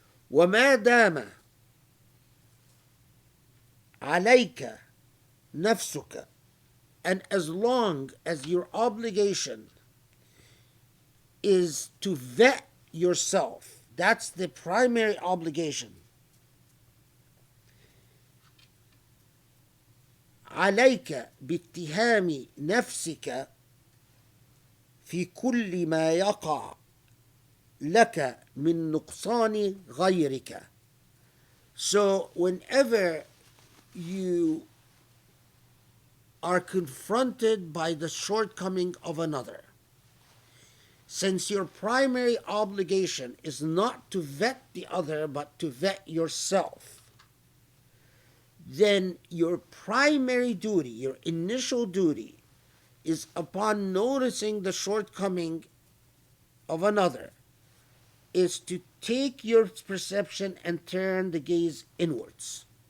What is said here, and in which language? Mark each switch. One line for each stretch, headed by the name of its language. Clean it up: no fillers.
Arabic: وما دام عليك نفسك.
English: And as long as your obligation is to vet yourself, that's the primary obligation.
Arabic: عليك باتهام نفسك في كل ما يقع لك من نقصان غيرك.
English: So whenever you are confronted by the shortcoming of another, since your primary obligation is not to vet the other but to vet yourself, then your primary duty, your initial duty, is upon noticing the shortcoming of another, is to take your perception and turn the gaze inwards.